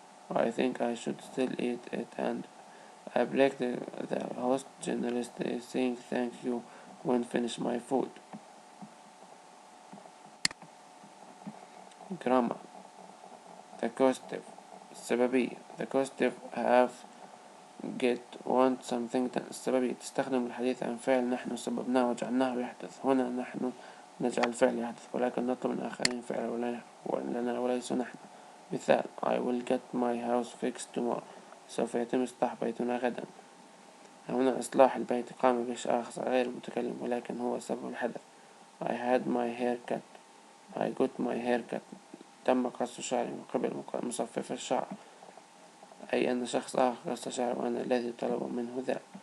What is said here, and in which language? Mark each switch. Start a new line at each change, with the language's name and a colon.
English: I think I should still eat it, and I break the host generously, saying thank you when finish my food. Grammar. The causative السببية. The causative have get want something.
Arabic: السببية تستخدم الحديث عن فعل نحن سببناه وجعلناه يحدث. هنا نحن نجعل الفعل يحدث ولكن نطلب من الآخرين فعل لنا وليس نحن.
English: مثال I will get my house fixed tomorrow.
Arabic: سوف يتم إصلاح بيتنا غدا. هنا إصلاح البيت قام به شخص غير المتكلم ولكن هو سبب الحدث.
English: I had my hair cut. I got my hair cut.
Arabic: تم قص شعري من قبل مصفف الشعر، أي أن شخص آخر قص شعري وأنا الذي طلب منه ذلك.